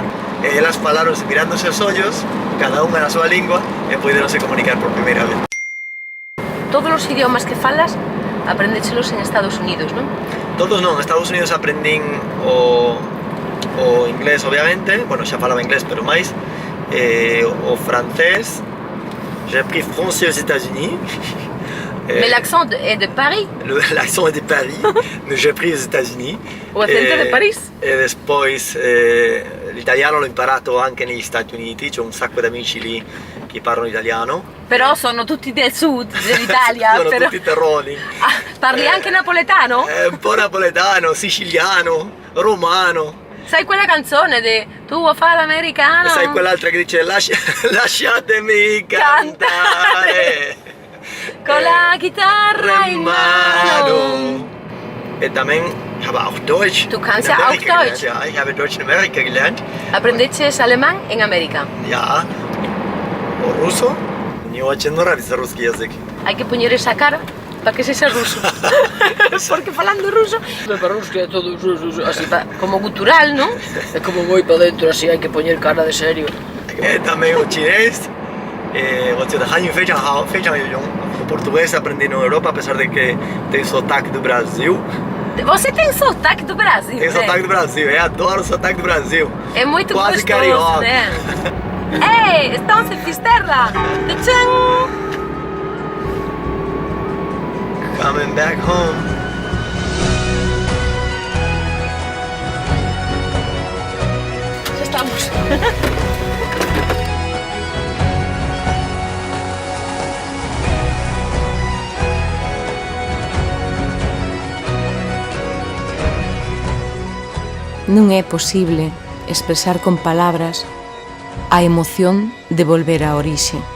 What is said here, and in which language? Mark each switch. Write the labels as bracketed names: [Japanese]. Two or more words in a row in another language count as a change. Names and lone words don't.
[Galician] E elas falaronse mirándose os ollos, cada unha na súa lingua, e poderonse comunicar por primeira vez. Todos os idiomas que falas, aprendéchelos en Estados Unidos, non? Todos non, en Estados Unidos aprendín o inglés, obviamente, bueno, xa falaba inglés, pero máis, o francés, [French] j'ai appris français aux États-Unis. Mais l'accent est de Paris. L'accent est de Paris, mais j'ai appris aux États-Unis. [Galician] O acento de París. E despois [Italian] l'italiano l'ho imparato anche negli Stati Uniti, c'ho un sacco di amici lì che parlano italiano. Però sono tutti del sud dell'Italia. Sono tutti terroni. Parli anche napoletano? Un po' napoletano, siciliano, romano. Sai quella canzone di Tu vuoi fare l'americano? E sai quell'altra che dice lasciatemi cantare con la chitarra in mano. [Galician] E también [German] ich habe auch Deutsch. Du kannst ja auch Deutsch. Ja, ich habe Deutsch in Amerika gelernt. [Galician] Aprendeches alemán en América. Ja. O ruso. [Russian] Мне очень нравится русский язык. [Spanish] Hay que poner esa cara para que sexa ruso. [Galician] Porque falando ruso, para ruso é todo así, como gutural, non? É como moi para dentro, así, hai que poñer cara de serio. Tamén o chinés, o de Hanyu [Chinese] 非常好，非常有用。 [Portuguese] O português aprendi na Europa, apesar de que tem sotaque do Brasil. Você tem sotaque do Brasil? Tem sotaque do Brasil, eu adoro o sotaque do Brasil. É muito quase gostoso, carioca, né? Ei, estamos em Fisterra! Tchau! [English] Coming back home. [Portuguese] Já estamos. [Galician] Non é posible expresar con palabras a emoción de volver á orixe.